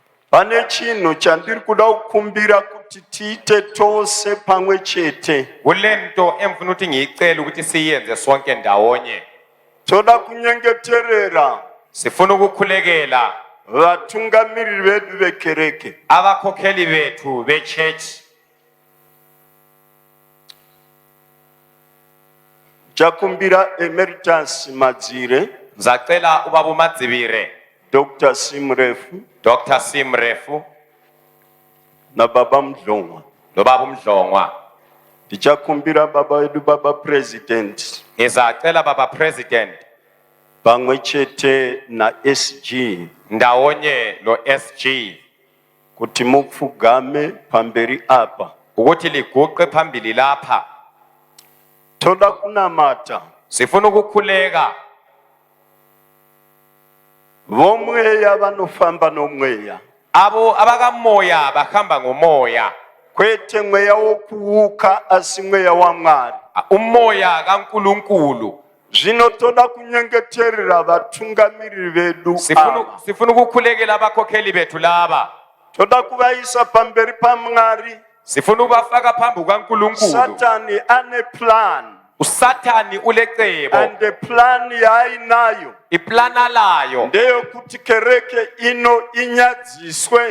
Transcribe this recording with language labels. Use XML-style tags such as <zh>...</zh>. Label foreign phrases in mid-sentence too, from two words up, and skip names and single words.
<sn>pane chinhu chandiri kuda kukumbira kuti tiite tose pamwe chete.</sn> <nd>Kulento emfuna ukuthi ngiyicela ukuthi siyenze sonke ndawonye.</nd> <sn>Toda kunyengeterera</sn> <nd>Sifuna ukukhulekela</nd> <sn>vatungamiriri vedu vekereke,</sn> <nd>abakhokheli bethu bechurch.</nd> <sn>chakumbira Emeritus Madzire,</sn> <nd>Nzacela ubaba uMadzibire,</nd> <sn>Dr. Simrefu</sn> <nd>Dr. Simrefu</nd> <sn>na Baba Mdlongwa.</sn> <nd>nobaba uMdlongwa.</nd> <sn>Ndichakumbira baba wedu baba president</sn> <nd>Ngizacela baba president</nd> <sn>pamwe chete na SG</sn> <nd>ndawonye lo SG</nd> <sn>kuti mupfugame pamberi apa.</sn> <nd>ukuthi liguqe phambili lapha.</nd> <sn>Toda kunamata</sn> <nd>Sifuna ukukhuleka</nd> <sn>vomweya vanofamba nomweya,</sn> <nd>abo abakamoya bahamba ngomoya,</nd> <sn>kwete mweya wokuuka asi mweya wa Mwari.</sn> <nd>umoya kaNkulunkulu.</nd> <sn>Zvino toda kunyengeterera vatungamiriri vedu ava.</sn> <nd>Sifuna ukukhulekela abakhokheli bethu laba.</nd> <sn>Toda kuvaisa pamberi pa Mwari.</sn> <nd>Sifuna ukubafaka phambi kukaNkulunkulu.</nd> <sn>Satani ane plan,</sn> <nd>uSathani ulecebo,</nd> <en>and the plan yainayo</en> <nd>iplana layo</nd> <sn>ndeyokuti kereke ino inyadziswe</sn>